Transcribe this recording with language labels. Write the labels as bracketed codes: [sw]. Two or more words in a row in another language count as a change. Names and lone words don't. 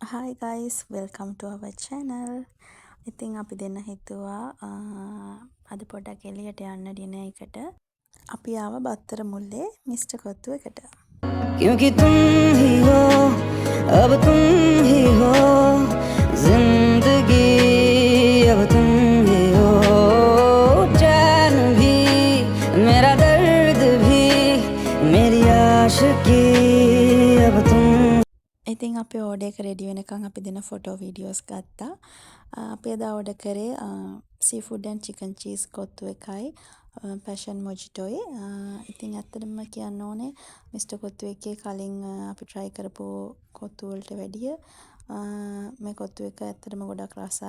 [en] Hi guys, welcome to our channel. [si] ඉතින් අපි දෙන්න හිතුවා අද පොඩක් එළියට යන්න ඩිනර් එකට. අපි ආව බත්තර මුල්ලේ මිස්ටර් කොත්තු එකට. [hi] क्योंकि तुम ही हो अब तुम ही हो जिंदगी अब तुम ही हो चैन भी मेरा दर्द भी मेरी आशिकी अब तुम. [si] ඉතින් අපි ඕඩර් එක රෙඩි වෙනකන් අපි දෙන [en] photo videos [si] ගත්තා. අපි එදා ඕඩර් කරේ [en] seafood and chicken cheese [si] කොත්තු එකයි පැෂන් මොජිටෝයි. ඉතින් ඇත්තටම කියන්න ඕනේ මිස්ටර් කොත්තු එකේ කලින් අපි try කරපු කොත්තු වලට වැඩිය මේ කොත්තු එක ඇත්තටම ගොඩක් රසයි.